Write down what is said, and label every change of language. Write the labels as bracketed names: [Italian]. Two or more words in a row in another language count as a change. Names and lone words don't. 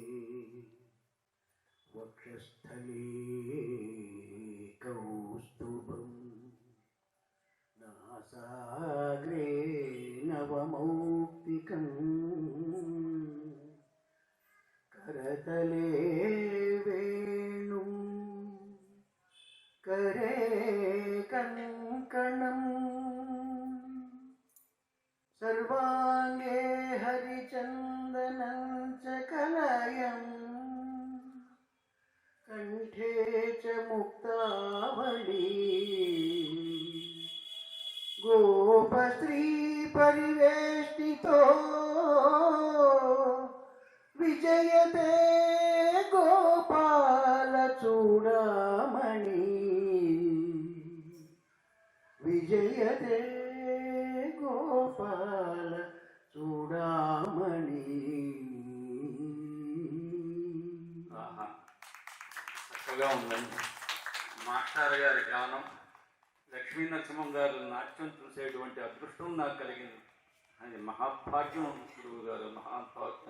[Sanskrit] वक्षस्थले कौस्तुभं नासाग्रे नवमौक्तिकं करतले वेणुं करे कंकणं सर्वांगे हरिचंदनं च कलयं कंठे च मुक्तावली गोपस्त्री परिवेष्टितो विजयते गोपाल चूडामणि विजयते गोपाल चूडामणि. [Telugu] ఆహా, చక్కగా ఉందండి. మాస్టర్ గారి గానం, లక్ష్మీ నరసింహం గారు నాట్యం చూసేటువంటి అదృష్టం నాకు కలిగింది. అది మహాభాగ్యం గురువు గారు, మహాభాగ్యం.